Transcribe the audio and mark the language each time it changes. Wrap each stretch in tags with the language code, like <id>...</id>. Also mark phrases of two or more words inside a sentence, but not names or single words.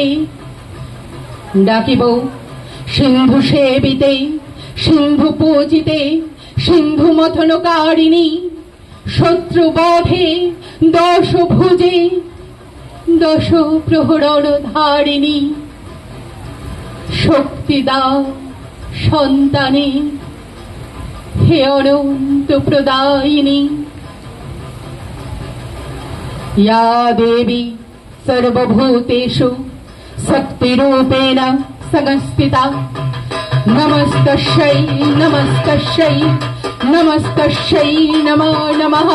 <bn>ডাকিব সিন্ধু সেবিতে, সিন্ধু পূজিতে, সিন্ধু মথনকারিণী, শত্রু বধে 10 ভুজে 10 প্রহরণ ধারিণী, শক্তি দাও সন্তানে হে অনন্ত প্রদায়িনী।</bn> <sa>या देवी सर्वभूतेषु शक्तिरूपेण संस्थिता, नमस्तस्यै नमस्तस्यै नमस्तस्यै नमो नमः।</sa>